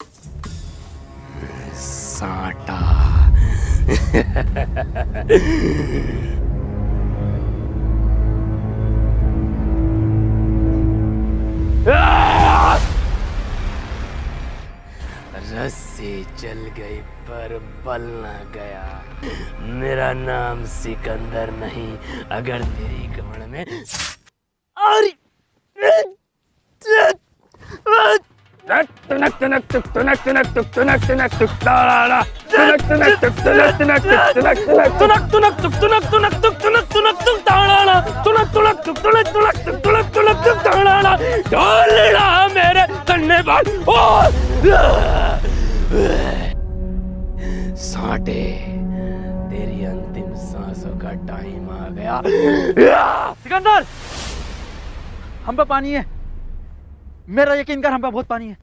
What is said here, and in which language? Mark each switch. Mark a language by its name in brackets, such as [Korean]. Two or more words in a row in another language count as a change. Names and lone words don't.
[Hindi] साटा। रस्सी चल गई पर बल न गया। मेरा नाम सिकंदर नहीं, अगर तेरी कमर में तुनक तुनक तुक तुनक तुनक तुक तुनक तुनक तुक तारा तुनक तुनक तुक तुनक तुनक तुक तुनक तुनक तुनक तुक तुनक तुनक तुक तुनक तुनक तुक तारा तुनक तुनक तुक तुनक तुनक तुक तुनक तुनक तुक तारा [Punjabi] ढोल रहा मेरे कन्ने पर। [Hindi] सांटे, तेरी अंतिम सांसों का टाइम आ गया। सिकंदर, हम पे पानी है, मेरा यकीन कर, हम पे बहुत पानी है।